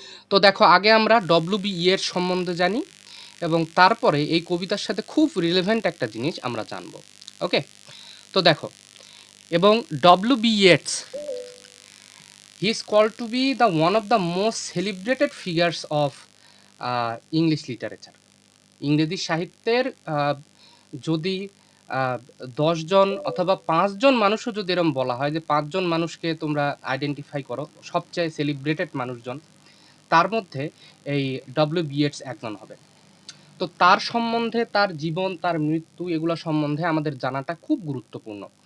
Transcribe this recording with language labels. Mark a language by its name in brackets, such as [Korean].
[Bangla] তো দেখো, আগে আমরা ডব্লিউ.বি. ইয়েটস সম্বন্ধে জানি এবং তারপরে এই কবিতার সাথে খুব রিলেভেন্ট একটা জিনিস আমরা জানব। ওকে, তো দেখো, এবং ডব্লিউ.বি. [English] Yeats, he is called to be the one of the most celebrated figures of English literature. [Bangla] ইংরেজি সাহিত্যের যদি 10 জন অথবা 5 জন মানুষও যদি এরকম বলা হয় যে 5 জন মানুষকে তোমরা আইডেন্টিফাই করো সবচেয়ে সেলিব্রেটেড মানুষজন, তার মধ্যে এই ডব্লিউ.বি. ইয়েটস একজন হবে। তো তার সম্বন্ধে, তার জীবন, তার মৃত্যু, এগুলো সম্বন্ধে আমাদের জানাটা খুব গুরুত্বপূর্ণ।